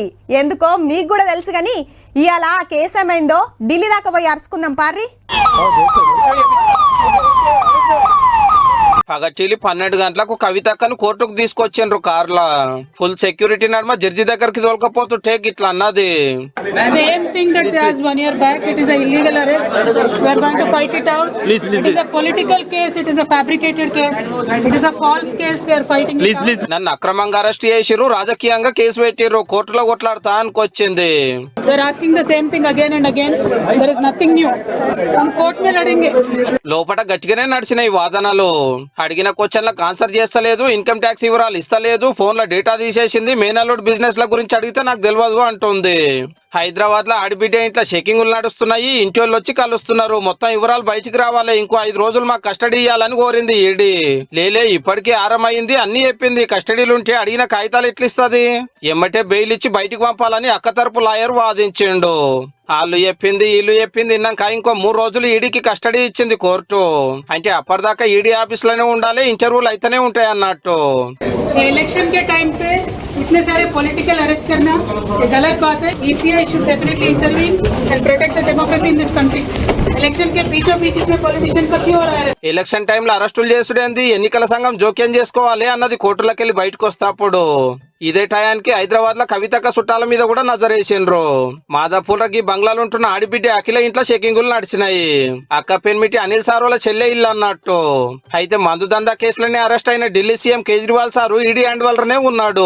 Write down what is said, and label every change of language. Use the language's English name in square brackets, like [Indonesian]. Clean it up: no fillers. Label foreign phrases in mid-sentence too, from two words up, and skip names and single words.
[Telugu] ఎందుకో మీకు కూడా తెలుసు. కానీ ఇవాళ కేసు ఏమైందో ఢిల్లీ దాకా పోయి అరుచుకుందాం పార్రి. పగటిలి 12 గంటలకు కవితక్కను కోర్టుకు తీసుకొచ్చిండ్రు కార్లా. [English] full security [Telugu] నడుమ జడ్జి దగ్గరికి తోలకపోతుంటే ఇట్లా అన్నది. [English] Same thing that as 1 year back, it is a illegal arrest. We are going to fight it out. It is a political case. It is a fabricated case. It is a false case. We are fighting it out. [Telugu] నన్ను అక్రమంగా అరెస్ట్ చేసిర్రు, రాజకీయంగా కేసు పెట్టిర్రు, కోర్టులో కొట్లాడతా అనుకొచ్చింది. [English] They are asking the same thing again and again. There is nothing new. [Hindi] हम कोर्ट में लड़ेंगे. [Telugu] లోపల గట్టిగానే నడిచినాయి వాదనలు. అడిగిన క్వశ్చన్లకు ఆన్సర్ చేస్తలేదు, [English] income tax [Telugu] వివరాలు ఇస్తలేదు, ఫోన్ల డేటా తీసేసింది, మేనల్లుడ్ బిజినెస్ ల గురించి అడిగితే నాకు తెలియదు అంటుంది. హైదరాబాద్ లో ఆడిబిడ్డ ఇంట్లో చెకింగ్లు నడుస్తున్నాయి. ఇంటి వాళ్ళు వచ్చి కలుస్తున్నారు. మొత్తం వివరాలు బయటికి రావాలి. ఇంకో 5 రోజులు మాకు కస్టడీ ఇవ్వాలని కోరింది ఈడీ. లేలే ఇప్పటికే ఆరమైంది, అన్ని చెప్పింది. కస్టడీలు ఉంటే అడిగిన కాగితాలు ఎట్లిస్తుంది? ఎమ్మటే బెయిల్ ఇచ్చి బయటికి పంపాలని అక్క తరపు లాయర్ వాదించిండు. వాళ్ళు చెప్పింది వీళ్ళు చెప్పింది విన్నాక ఇంకో 3 రోజులు ఈడీకి కస్టడీ ఇచ్చింది కోర్టు. అంటే అప్పటిదాకా [English] ED office [Telugu] లోనే ఉండాలి, ఇంటర్వ్యూలు అయితేనే ఉంటాయి అన్నట్టు. [Hindi] इलेक्शन के टाइम पे इतने सारे [English] political arrest [Hindi] करना ये गलत बात है. [English] ECI should definitely intervene and protect the democracy in this country. [Hindi] इलेक्शन के पीछो पीछी में पॉलिटिशियन का क्यों हो रहा है? [Telugu] ఎలక్షన్ టైంలో అరెస్టులు చేసుడేంది? ఎన్నికల సంఘం జోక్యం చేసుకోవాలి అన్నది కోర్టులకు వెళ్ళి బయటకు వస్తాప్పుడు. ఇదే టయానికి హైదరాబాద్ లో కవితక్క చుట్టాల మీద కూడా నజరేసిండ్రు. మాదాపూర్ కి బంగ్లాలు ఉంటున్న ఆడిబిడ్డ అఖిల ఇంట్లో చెకింగులు నడిచినాయి. అక్క పెన్మిటి అనిల్ సార్ వాళ్ళ చెల్లె ఇల్లు అన్నట్టు. అయితే మందు దందా కేసులనే అరెస్ట్ అయిన ఢిల్లీ సీఎం కేజ్రీవాల్ సారు [English] ED hand [Telugu] వల్లనే ఉన్నాడు.